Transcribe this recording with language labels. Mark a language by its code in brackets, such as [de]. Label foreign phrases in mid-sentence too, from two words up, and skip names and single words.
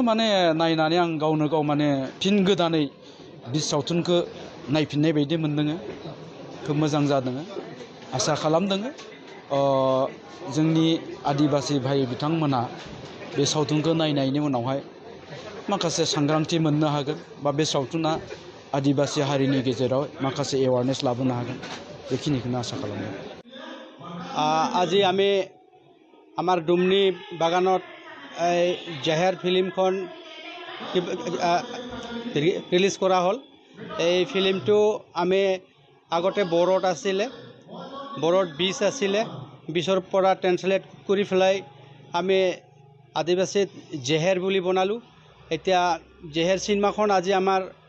[brx] माने नायनानै आं गावनो गाव माने फिन गोदानै बे सावथुनखौ नायफिननाय बायदि मोन्दों खोब मोजां जादों आसा खालामदों जोंनि आदिबासि भाइ बिथांमोना बे सावथुनखौ नायनायनि उनावहाय माखासे सांग्रांथि मोननो हागोन बा बे सावथुना आदिबासि हारिनि गेजेराव माखासे एवारनेस लाबोनो हागोन बेखिनिखौनो आसा खालामदों [as] আজি আমি আমাৰ ডুমনি বাগানত জেহেৰ ফিল্মখন ৰিলিজ কৰা হ'ল এই ফিল্মটো আমি আগতে বড়োত আছিলে বড়োত 20 আছিলে 20ৰ পৰা ট্ৰান্সলেট কৰি পেলাই আমি আদিবাসীত জেহেৰ বুলি বনালোঁ এতিয়া জেহেৰ চিনেমাখন আজি আমাৰ